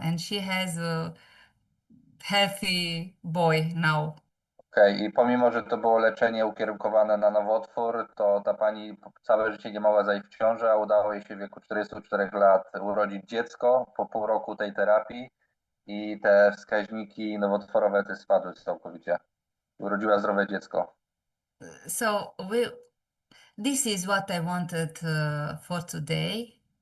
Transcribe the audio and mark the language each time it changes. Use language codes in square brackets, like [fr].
[en] And she has a healthy boy now. [pl] Okej, i pomimo, że to było leczenie ukierunkowane na nowotwór, to ta pani całe życie nie mogła zajść w ciążę, a udało jej się w wieku 44 lat urodzić dziecko po pół roku tej terapii i te wskaźniki nowotworowe te spadły całkowicie. Urodziła zdrowe dziecko. [en] So this is what I wanted for today.